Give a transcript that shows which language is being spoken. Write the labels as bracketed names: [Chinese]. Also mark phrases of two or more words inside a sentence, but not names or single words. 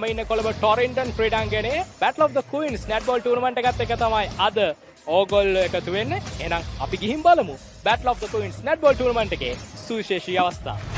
[Sinhala] ඉන්නේ කොළඹ ටොරින්ටන් ක්‍රීඩාංගණයේ Battle of the Queens netball tournament එකත් එක තමයි අද ඕගොල්ලෝ එකතු වෙන්නේ. එහෙනම් අපි ගිහින් බලමු Battle of the Queens netball tournament එකේ සුවිශේෂී අවස්ථා.